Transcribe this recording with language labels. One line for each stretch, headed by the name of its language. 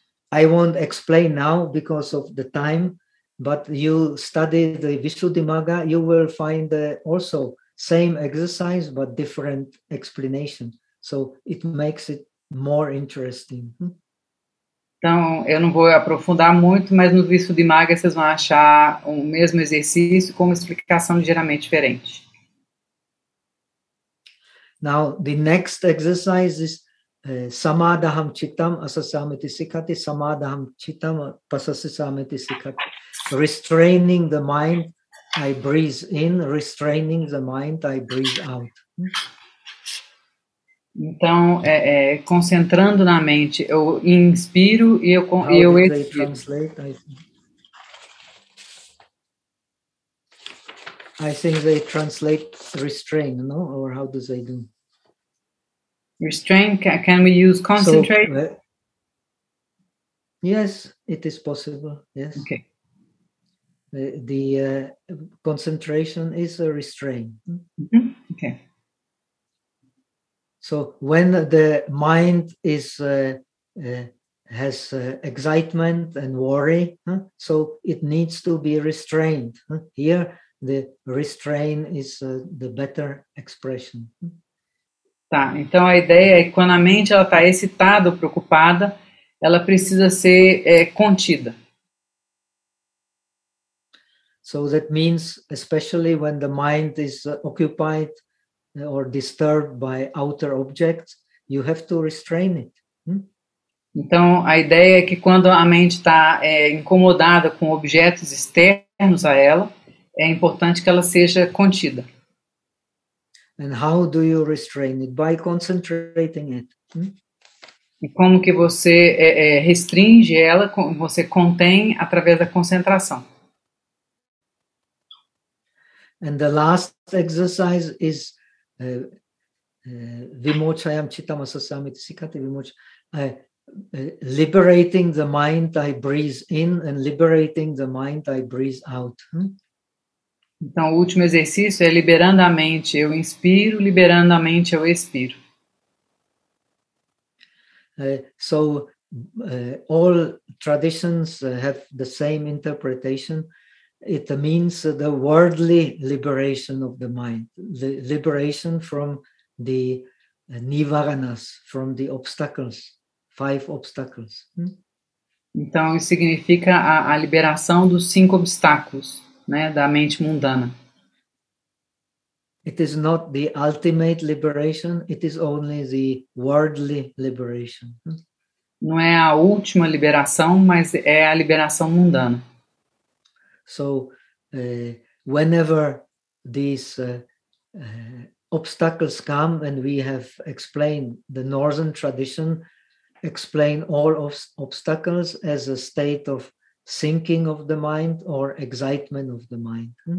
English: I won't explain now because of the time, but you study the Visuddhimagga, you will find also same exercise, but different explanation. So it makes it more interesting.
Portuguese: Então, eu não vou aprofundar muito, mas no Visuddhimagga vocês vão achar o mesmo exercício com uma explicação ligeiramente diferente.
English: Now, the next exercise is
Pali: samadaham cittam asasamiti sikati, samadaham cittam pasasasamiti sikati.
English: restraining the mind, I breathe in, restraining the mind, I breathe out.
Portuguese: Então, concentrando na mente, eu inspiro e eu expiro.
English: I think they translate restrain, no? Or how do they do? Restrain, can we use concentrate? So, yes, it is possible, yes. Okay. The concentration is a restraint. Mm-hmm. Okay. So when the mind is has excitement and worry, so it needs to be restrained. Here, the restrain is the better expression.
Portuguese: Tá, então a ideia é que quando a mente ela tá excitada ou preocupada, ela precisa ser contida.
English: So that means, especially when the mind is occupied or disturbed by outer objects, you have to restrain it.
Portuguese: Então, a ideia é que quando a mente está incomodada com objetos externos a ela, é importante que ela seja contida.
English: And how do you restrain it? By concentrating it.
Portuguese: E como que você restringe ela, você contém através da concentração.
English: And the last exercise is
Pali: vimochayam chittamasasamiti sikate vimocha.
English: Liberating the mind, I breathe in, and liberating the mind, I breathe out.
Portuguese: Então, o último exercício é liberando a mente, eu inspiro, liberando a mente, eu expiro.
English: So, all traditions have the same interpretation. It means the worldly liberation of the mind, the liberation from the nivaranas, from the obstacles, five obstacles.
Portuguese: Então, isso significa a liberação dos cinco obstáculos, né, da mente mundana.
English: It is not the ultimate liberation, it is only the worldly liberation.
Portuguese: Não é a última liberação, mas é a liberação mundana.
English: So, whenever these obstacles come, and we have explained, the northern tradition explain all of obstacles as a state of sinking of the mind or excitement of the mind.